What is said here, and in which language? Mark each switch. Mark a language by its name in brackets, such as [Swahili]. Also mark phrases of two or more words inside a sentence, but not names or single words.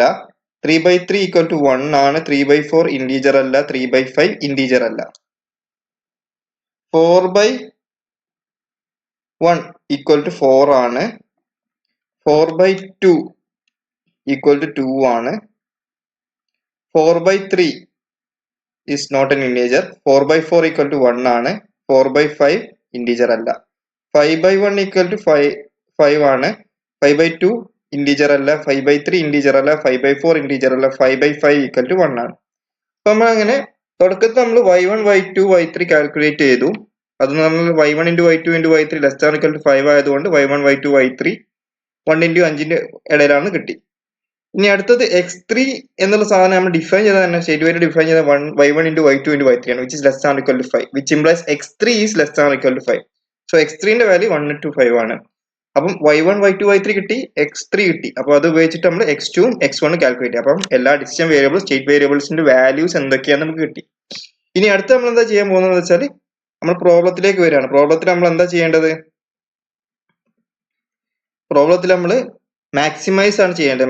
[Malayalam] 3/3 [English] equal to [Malayalam] 1 ആണ്. 3/4 ഇന്റീജർ അല്ല. 3/5 ഇന്റീജർ അല്ല. 4/1 [English] equal to [Malayalam] 4 ആണ്. 4/2 [English] equal to [Malayalam] 2 ആണ്. [English] 4/3 is not an integer. [Malayalam] 4/4 [English] equal to [Malayalam] 1 ആണ്. 4/5 integer അല്ല. 5/1 [English] equal to [Malayalam] 5 ആണ്. 5/2 ഇന്റീജർ അല്ല, 5/3 ഇന്റീജർ അല്ല, 5/4 ഇന്റീജർ അല്ല, 5/5 [English] equal to [Malayalam] 1 ആണ്. അപ്പൊ നമ്മൾ അങ്ങനെ തുടക്കത്തിൽ നമ്മൾ y1 y2 y3 കാൽക്കുലേറ്റ് ചെയ്തു. അത് നമ്മൾ y1 into y2 into y3 [English] less than equal to [Malayalam] 5 ആയതുകൊണ്ട് y1 y2 y3 1 into 5ന്റെ ഇടയിലാണ് കിട്ടി. ഇനി അടുത്തത് x3 എന്നുള്ള സാധനം നമ്മൾ ഡിഫൈൻ ചെയ്ത തന്നെ സ്റ്റേറ്റ്മെന്റ് ഡിഫൈൻ ചെയ്ത y1 into y2 into y3 ആണ്, [English] which is less than equal to 5, which implies x3 is less than equal to 5. [Malayalam] So x3 ന്റെ വാല്യൂ 1 to 5 ആണ്. അപ്പം y1 y2 y3 കിട്ടി, x3 കിട്ടി. അപ്പോൾ അത് ഉപയോഗിച്ചിട്ട് നമ്മൾ x2 x1 കാൽക്കുലേറ്റ് ചെയ്യാം. അപ്പം എല്ലാ [English] decision variable state [Malayalam] വേരിയബിൾസിന്റെ വാല്യൂസ് എന്തൊക്കെയാന്ന് നമുക്ക് കിട്ടി. ഇനി അടുത്ത് നമ്മൾ എന്താ ചെയ്യാൻ പോകുന്നത് വെച്ചാൽ നമ്മൾ പ്രോബ്ലത്തിലേക്ക് വരികയാണ്. പ്രോബ്ലത്തിൽ നമ്മൾ എന്താ ചെയ്യേണ്ടത്? പ്രോബ്ലത്തിൽ നമ്മൾ മാക്സിമൈസ് ആണ് ചെയ്യേണ്ടത്.